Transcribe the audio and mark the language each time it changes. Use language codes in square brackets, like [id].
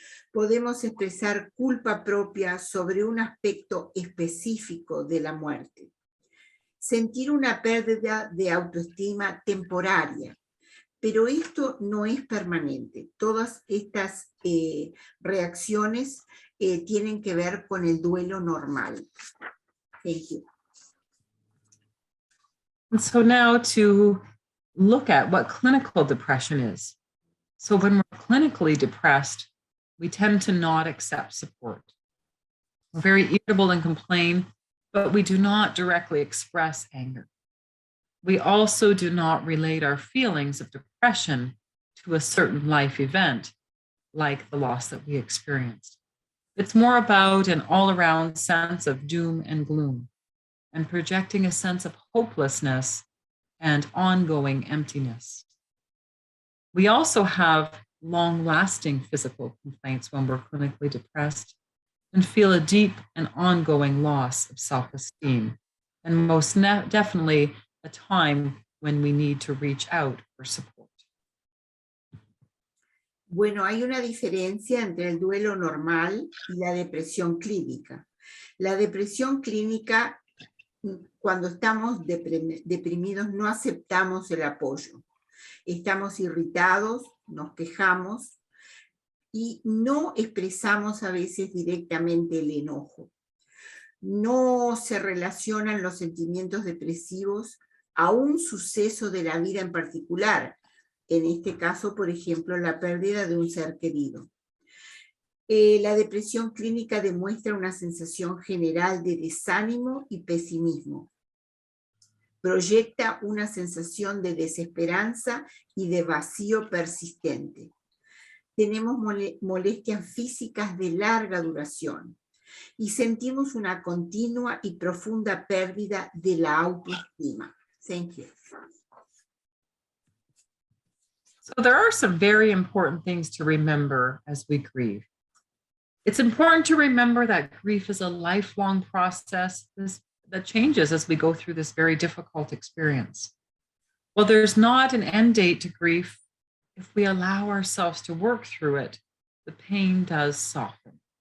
[es] Podemos expresar culpa propia sobre un aspecto específico de la muerte. Sentir una pérdida de autoestima temporaria, pero esto no es permanente. Todas estas reacciones tienen que ver con el duelo normal. [en] Thank you. And so now to look at what clinical depression is. So when we're clinically depressed, we tend to not accept support. We're very irritable and complain, but we do not directly express anger. We also do not relate our feelings of depression to a certain life event, like the loss that we experienced. It's more about an all-around sense of doom and gloom, and projecting a sense of hopelessness and ongoing emptiness. We also have long-lasting physical complaints when we're clinically depressed and feel a deep and ongoing loss of self-esteem, and most definitely a time when we need to reach out for support. [es] Bueno, hay una diferencia entre el duelo normal y la depresión clínica. La depresión clínica, cuando estamos deprimidos, no aceptamos el apoyo. Estamos irritados, nos quejamos y no expresamos a veces directamente el enojo. No se relacionan los sentimientos depresivos a un suceso de la vida en particular. En este caso, por ejemplo, la pérdida de un ser querido. La depresión clínica demuestra una sensación general de desánimo y pesimismo. Proyecta una sensación de desesperanza y de vacío persistente. tenemos molestias físicas de larga duración y sentimos una continua y profunda pérdida de la autoestima. Thank you. So there are some very important things to remember as we grieve. It's important to remember that grief is a lifelong process that changes as we go through this very difficult experience. While there's not an end date to grief, if we allow ourselves to work through it, the pain does soften.